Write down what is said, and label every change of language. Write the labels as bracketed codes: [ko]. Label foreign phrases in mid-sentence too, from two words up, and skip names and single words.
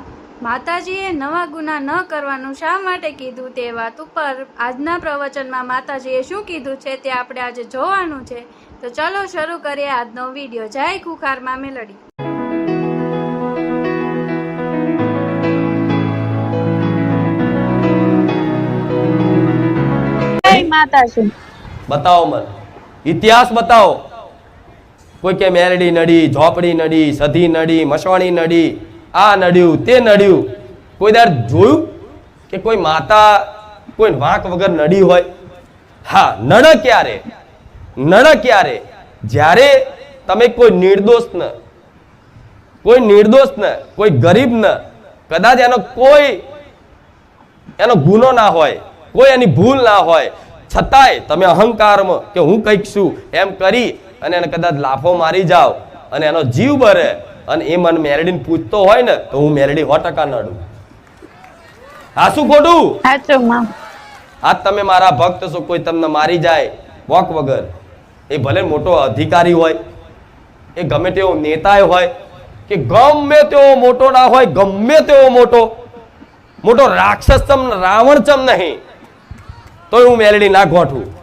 [gu] માતાજીએ નવા ગુના ન કરવાનું શા માટે કીધું તે વાત ઉપર આજના પ્રવચનમાં માતાજીએ શું કીધું છે તે આપણે આજે જોવાનું છે। તો ચલો શરૂ કરીએ આજનો વિડીયો। જય ખુખાર માં મેલડી। જય માતાજી। બતાઓ મન ઇતિહાસ બતાઓ। કોઈ કે મેરડી નડી, ઝોપડી નડી, સધી નડી, મસવાણી નડી, આ નડ્યુ તે નડ્યુ। કોઈ દાર જોયુ કે કોઈ માતા કોઈ વાક વગર નડી હોય? હા, નડ ક્યારે? નડ ક્યારે? જ્યારે તમે કોઈ નિર્દોષ ન, કોઈ ગરીબ ન, કદાચ એનો કોઈ એનો ગુનો ના હોય, કોઈ એની ભૂલ ના હોય, છતાંય તમે અહંકારમાં કે હું કંઈક છું એમ કરી અને એને કદાચ લાફો મારી જાઓ અને એનો જીવ બરે અને એ મન મેરડીને પૂછતો હોય ને તો હું મેરડી 100% નડું। હાસું ખોટું? હાચું માં। આજ તમે મારા ભક્ત છો, કોઈ તમને મારી જાએ વોક વગર, એ ભલે મોટો અધિકારી હોય, એ ગમે તેવો નેતા હોય, કે ગમે તેવો મોટો ના હોય, ગમે તેવો મોટો રાક્ષસ ચમ રાવણ ચમ નહીં તો હું મેલડી ના ગોઠું।